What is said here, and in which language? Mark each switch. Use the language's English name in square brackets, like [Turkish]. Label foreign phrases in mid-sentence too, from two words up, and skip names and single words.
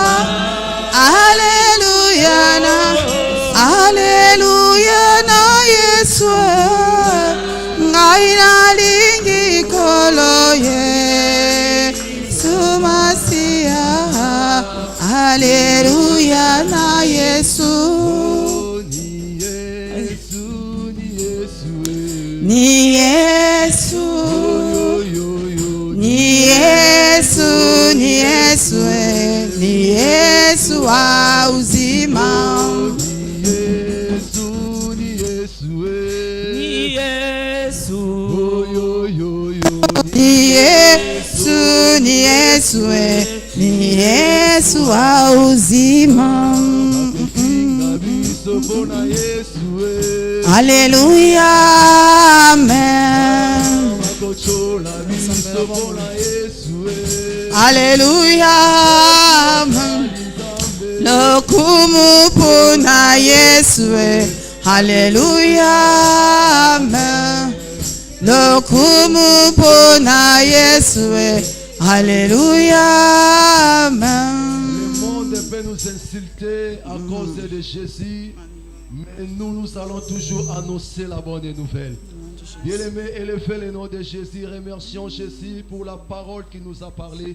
[Lingala] Alléluia na Yesu ngai nalingi kolo Yesu Masia. Alléluia na Yesu. [Swahili] Ni Yesu, ni Yesu, ni Yesu, ni Yesu wa uzima. Ni Yesu, ni Yesu, ni Yesu, ni Yesu wa uzima. Alléluia, amen. [Lingala] Alléluia. Lokumu pona Yesue. Alléluia. Lokumu pona Yesue. Alléluia. [French] Le monde peut nous insulter à cause de Jésus, mais nous allons toujours annoncer la bonne nouvelle. Bien-aimés, élevez le nom de Jésus. Remercions Jésus pour la parole qui nous a parlé.